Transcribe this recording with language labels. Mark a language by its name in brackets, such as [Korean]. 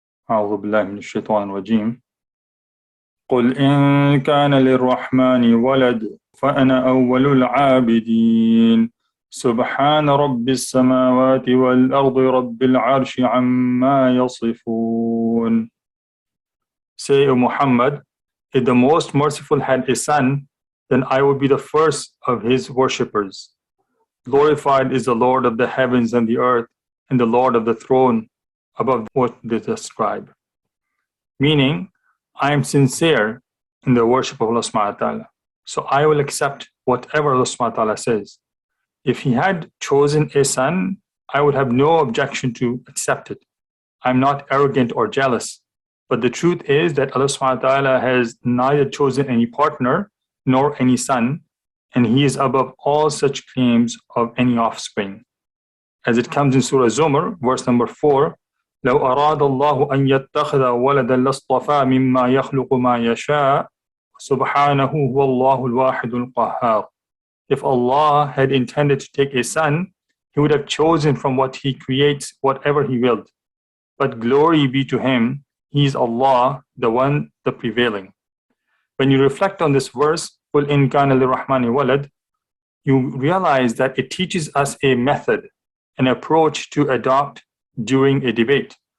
[Arabic] أعوذ بالله من الشيطان الرجيم. قل إن كان للرحمن ولد فأنا أول العابدين سبحان رب السماوات والأرض رب العرش عما يصفون. [English] Say, O Muhammad, if the most merciful had a son, then I would be the first of his worshippers. Glorified is the Lord of the heavens and the earth, and the Lord of the throne above what they describe. Meaning, I am sincere in the worship of Allah subhanahu wa ta'ala. So I will accept whatever Allah subhanahu wa ta'ala says. If he had chosen a son, I would have no objection to accept it. I'm not arrogant or jealous. But the truth is that Allah subhanahu wa ta'ala has neither chosen any partner nor any son, and he is above all such claims of any offspring. As it comes in Surah Zumar, verse number 4, [Arabic] لو أراد الله أن يتخذ ولدا لاصطفى مما يخلق ما يشاء سبحانه هو الله الواحد القهار. [English] If Allah had intended to take a son, he would have chosen from what he creates whatever he willed. But glory be to him, he is Allah, the one, the prevailing. When you reflect on this verse, [Arabic] قُلْ إِنْ كَانَ لِلرَّحْمَنِ وَلَدٍ, [English] you realize that it teaches us a method, an approach to adopt during a debate.